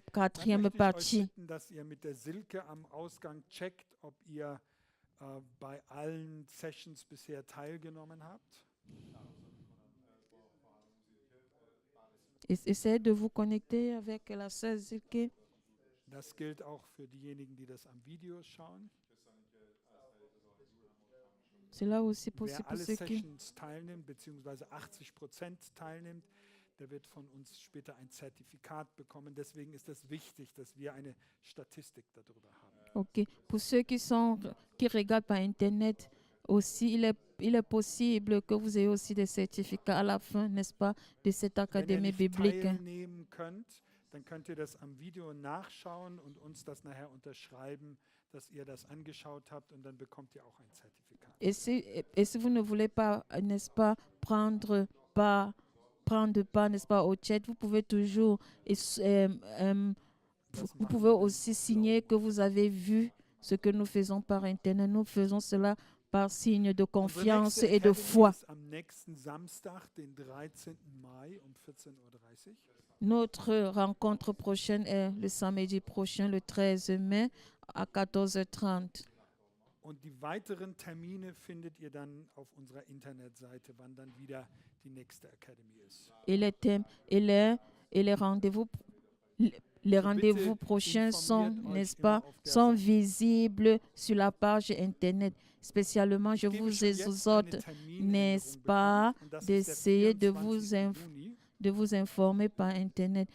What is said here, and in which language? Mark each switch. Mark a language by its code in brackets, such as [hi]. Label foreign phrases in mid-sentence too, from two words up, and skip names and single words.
[de] Dann [fr] 4e [de] möchte ich euch [fr] partie. [de] bitten, dass ihr mit der Silke am Ausgang checkt, ob ihr bei allen Sessions bisher teilgenommen habt. [fr] Essayez de vous connecter avec la sœur Zilke. [de] Das gilt auch für diejenigen, die das am Video schauen. [fr] C'est là aussi possible [de] Wer [fr] pour [de] alle [fr] ceux qui... [de] Sessions teilnimmt, beziehungsweise 80% teilnimmt, der wird von uns später ein Zertifikat bekommen. Deswegen ist es wichtig, dass wir eine Statistik darüber haben. Ok. [fr] Pour ceux qui regardent par Internet aussi, il est possible que vous ayez aussi des certificats à la fin, n'est-ce pas, de cette [de] Wenn ihr [fr] académie [de] nicht [fr] biblique. [de] teilnehmen könnt, dann könnt ihr das am Video nachschauen und uns das nachher unterschreiben, dass ihr das angeschaut habt und dann bekommt ihr auch ein Zertifikat. [fr] Et si vous ne voulez pas, n'est-ce pas, prendre part, n'est-ce pas, au chat, vous pouvez toujours, vous pouvez aussi signer que vous avez vu ce que nous faisons par Internet. Nous faisons cela par signe de confiance et de foi. [de] Am nächsten Samstag, den 13. Mai um 14:30 Uhr. [fr] Notre rencontre prochaine est le samedi prochain, le 13 mai, à 14h30. [de] Und die weiteren Termine findet ihr dann auf unserer Internetseite, wann dann wieder die nächste Academy ist. [fr] Et les thèmes et les rendez-vous prochains sont, n'est-ce pas, sont visibles sur la page Internet. Spécialement, je vous exhorte, n'est-ce pas, d'essayer de vous informer par Internet.